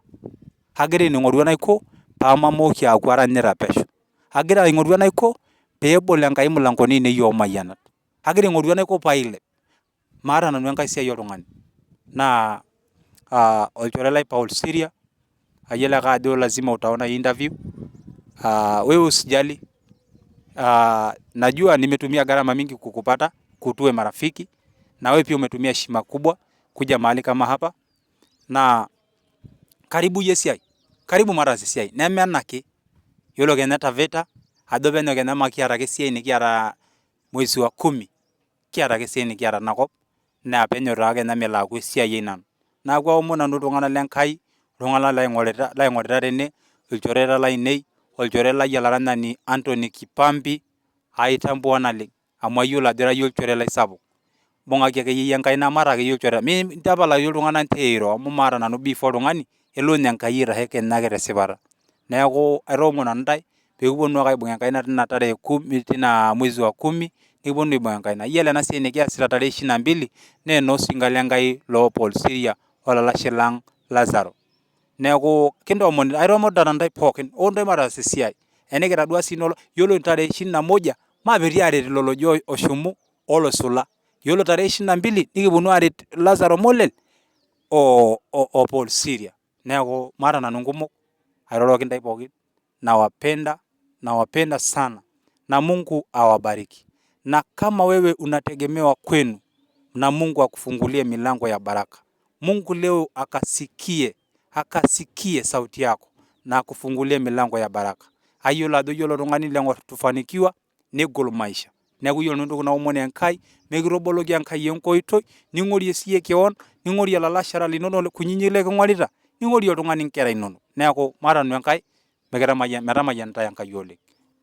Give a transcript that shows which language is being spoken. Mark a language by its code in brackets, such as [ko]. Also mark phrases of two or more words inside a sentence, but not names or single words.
[mas] Agira aing'oru enaiko pamamooki aaku aranyita pesho. Agira aing'oru enaiko peebol Enkai mlangoni ainei omayianat. Agira aing'oru enaiko pailep. Maata nanu enkae siai oltung'ani. Naa olchore lai Paul Siria, ayiolo ake ajo [sw] lazima utaona hii interview. Wewe usijali. Najua nimetumia gharama mingi kukupata, tuwe marafiki. Na wewe pia umetumia heshima kubwa kuja mahali kama hapa. [mas] Na karibu yesiai. Karibu mara esiai. Nemen ake. Yiolo Kenya Taveta, ajo penyo Kenya makiata ake esiai nikiata [sw] mwezi wa 10. [mas] Kiata ake esiai nikiata nakop. Naa penyo taa Kenya melo aaku esiai ai nanu. Neeku aomon nanu iltung'anak lenkai, iltung'anak laing'orita tene, ilchoreta lainei, olchore lai olaranyani Anthony Kipambi, aitambua naleng. Amu ayiolo ajo ira yie olchore lai sapuk. Bung'aki ake yie enkaina maata ake yie olchore. Tapala yie iltung'anak nteiro amu maata nanu beef oltung'ani, elo nye Enkai aitashe Kenya ake tesipata. Neeku aitoomon nanu ntae pekiponu ake aibung' enkaina tina [sw] mwezi wa 10, [mas] nikiponu aibung' enkaina. Yiolo ena siai nikiasita tarehe 22 naa enoosinka lenkai loo Paul Siria olalashe lang Lazaro. Neeku aitoomon ntae pookin, ntae mataas esiai. Enikitadua sii yiolo tarehe 21 maapetii aret lelo ojo oshumu olosula. Yiolo tarehe 22 nikiponu aret Lazaro Molel o Paul Siria. Neeku maata nanu nkumok, airoroki ntae pookin. [sw] Nawapenda sana. Na Mungu awabariki. Na kama wewe unategemewa kwenu, na Mungu akufungulie milango ya baraka. Mungu leo akasikie sauti yako na akufungulie milango ya baraka. [mas] Ayiolo ajo yiolo tung'ani leng'or tufanikiwa negol maisha. Neeku yiolo entoki naomon Enkai, mekitoboloki Enkai enkoitoi, ning'orie siye keon, ning'orie lalashera linonok kunyinyik liking'orita, ning'orie oltung'ani nkera inonok. Neeku maata nanu Enkai metamayian ntae Enkai oleng.